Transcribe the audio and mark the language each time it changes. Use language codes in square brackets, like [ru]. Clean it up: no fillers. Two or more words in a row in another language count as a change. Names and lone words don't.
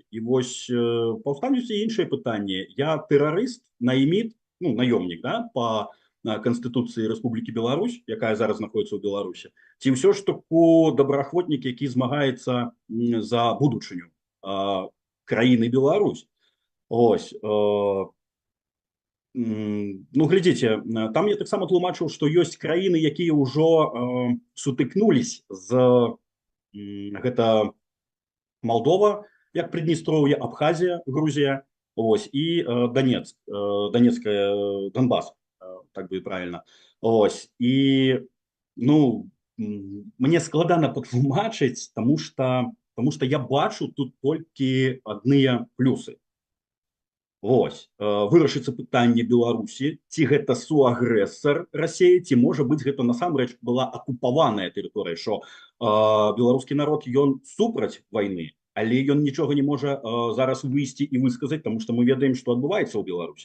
[be] І вось паўстануць і іншыя пытанні. Я тэрарыст, найміт, наёмнік, да, по Канстытуцыі Рэспублікі Беларусь, якая зараз знаходіцца ў Беларусі, ці ўсё ж таку добраахвотнік, які змагаецца за будучыню краіны Беларусь. Ось. Глядзіце, там я таксама тлумачыў, што ёсць краіны, якія ўжо сутыкнулись з гэта Молдова, як Приднестровье, Абхазия, Грузия, и Донбасс, [ru] так будет правильно. [be] И, мне складана патлумачыць, [ru] потому что [be] я бачу тут толькі адныя плюсы. Вось вырашыцца пытанне Беларусі, ці гэта суагрэсар Расіі, ці можа быць гэта насамрэч была акупаваная тэрыторыя, што беларускі народ ён супраць вайны, але ён нічога не можа зараз выйсці і высказаць, тому што мы ведаем, што адбываецца ў Беларусі.